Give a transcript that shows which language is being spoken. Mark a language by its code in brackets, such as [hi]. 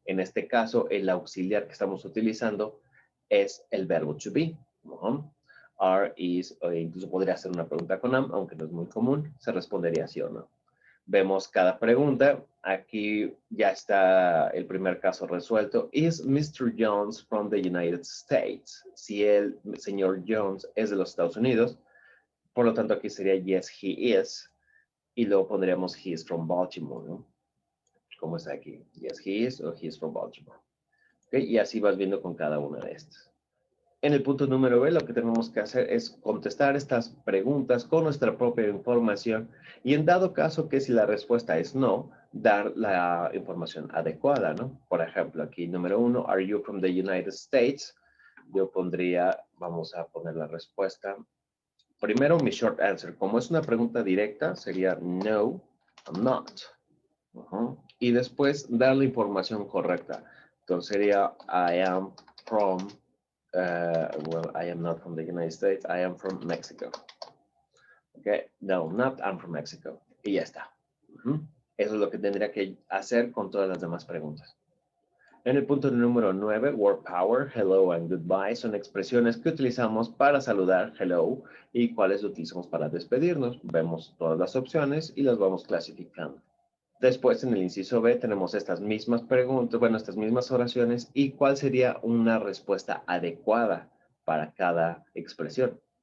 [es] En este caso, el auxiliar que estamos utilizando es el verbo to be. Are, is, o incluso podría ser una pregunta con am, aunque no es muy común, se respondería sí o no. Vemos cada pregunta. Aquí ya está el primer caso resuelto. [en] Is Mr. Jones from the United States? [es] Si el señor Jones es de los Estados Unidos, por lo tanto aquí sería [en] yes, he is. [es] Y luego pondríamos [en] he is from Baltimore, [es] ¿no? Como está aquí. [en] Yes, he is o he is from Baltimore. ¿Okay? [es] Y así vas viendo con cada una de estas. En el punto número B, lo que tenemos que hacer es contestar estas preguntas con nuestra propia información y en dado caso que si la respuesta es no, dar la información adecuada, ¿no? Por ejemplo, aquí número 1, [en] ¿are you from the United States? [es] Yo pondría, vamos a poner la respuesta. Primero, mi short answer. Como es una pregunta directa, sería no, [en] I'm not. [es] Y después, dar la información correcta. Entonces sería, [en] I am from... well, I am not from the United States. I am from Mexico. Okay, no, not I'm from Mexico. [es] Y ya está. Eso es lo que tendría que hacer con todas las demás preguntas. En el punto número 9, [en] word power, hello and goodbye, [es] son expresiones que utilizamos para saludar, hello, y cuáles utilizamos para despedirnos. Vemos todas las opciones y las vamos clasificando. Después, en el inciso B, tenemos estas mismas preguntas, bueno, estas mismas oraciones y cuál sería una respuesta adecuada para cada expresión.